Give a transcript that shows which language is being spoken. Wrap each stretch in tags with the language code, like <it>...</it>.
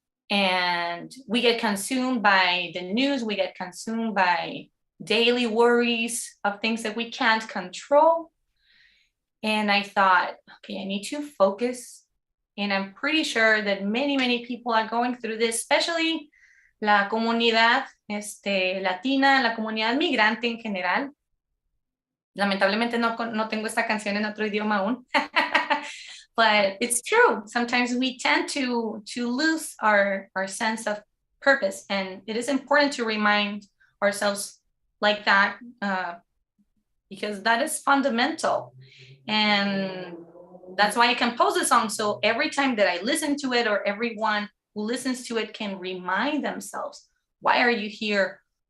<en>And we get consumed by the news, we get consumed by daily worries of things that we can't control. And I thought, okay, I need to focus. And I'm pretty sure that many people are going through this, especially</en> <es>la comunidad latina, la comunidad migrante en general. Lamentablemente no tengo esta canción en otro idioma aún.</es> <en>But it's true. Sometimes we tend to lose our sense of purpose. And it is important to remind ourselves like that because that is fundamental. And that's why I compose a song. So every time that I listen to it or everyone who listens to it can remind themselves, why are you here?</en>